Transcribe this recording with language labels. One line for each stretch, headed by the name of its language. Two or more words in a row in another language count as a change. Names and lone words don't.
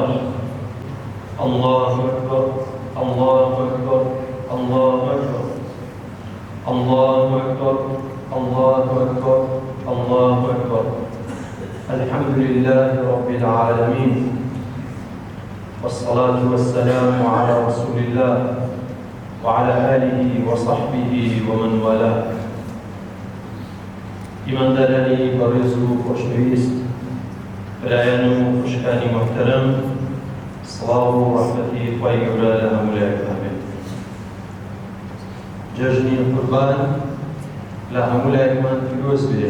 Arabic: الله أكبر الله أكبر الله أكبر الله أكبر الله أكبر الله أكبر. الحمد لله رب العالمين، والصلاة والسلام على رسول الله وعلى آله وصحبه ومن والاه.
Central Kurdish: ئیماندارانی بەڕێز و خۆشەویست، برایان و خوشکانی محتەرەم، سڵاو و ڕەحمەتی خوای گەورە لە هەموو لایەکتان بێت. جەژنی قوربان لە هەموو لایەکمان پیرۆز بێ.